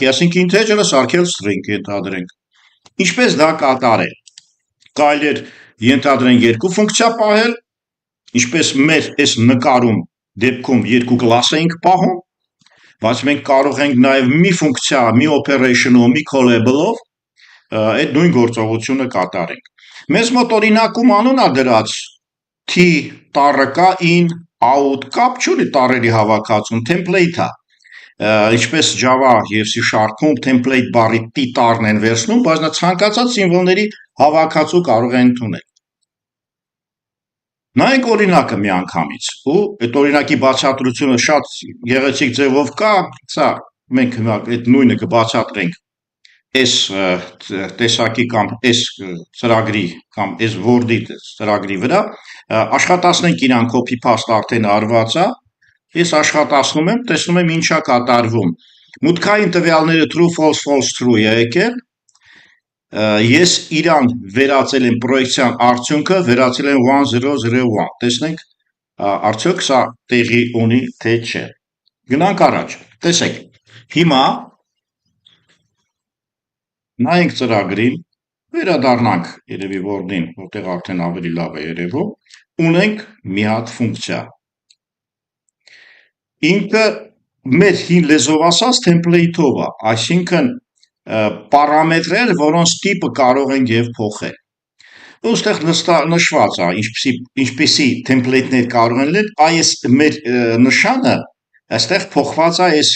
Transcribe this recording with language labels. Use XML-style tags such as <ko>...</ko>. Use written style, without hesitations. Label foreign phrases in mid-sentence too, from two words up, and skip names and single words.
<hy>ասենք integer-ը սարքել string ենթադրենք։ Ինչպես դա կատարել։ Կարելի է ենթադրենք երկու ֆունկցիա պահել, ինչպես մեր այս նկարում դեպքում երկու կլաս էինք պահում, բայց մենք կարող ենք նաև մի ֆունկցիա, մի operation-ով, մի callable-ով այդ նույն գործողությունը կատարենք։ Մեզ մոտ օրինակում անուն է դրած t տառը կա</hy> <en>in out</en> <hy>կապ չունի տառերի հավաքածուն, template-ա։ Ինչպես Java եւ C#-ում template բառի t տառն են վերցնում, բայց նա ցանկացած սիմվոլների հավաքածու կարող է ընդունել։ Նայենք օրինակը միանգամից, ու այդ օրինակի բացատրությունը շատ գեղեցիկ ձևով կա, սա մենք այդ նույնը կբացատրենք այս տեսակի կամ այս ծրագրի կամ այս Word-ի ծրագրի վրա, աշխատացնենք իրան</hy> <en>copy paste</en> <hy>արդեն արված է, ես աշխատացնում եմ, տեսնում եմ ինչա կատարվում։ Մուտքային տվյալները</hy> <en>true false false true</en> <hy>է եկել, ես իրան վերածել եմ պրոյեկցիան արդյունքը, վերածել եմ 1001, տեսնենք արդյոք սա տեղի ունի թե չէ։ Գնանք առաջ, տեսեք, հիմա նայենք ծրագրին, վերադառնանք երևի Word-ին, որտեղ արդեն ավելի լավ է երևում, ունենք մի հատ ֆունկցիա։ Ինքը մեր հին լեզվով ասած template-ով է, այսինքն պարամետրեր, որոնց տիպը կարող ենք եւ փոխել։ Ոստեղ նշված է, ինչպիսի template-ներ կարող են լինել, այս մեր նշանը այստեղ փոխված է այս</hy>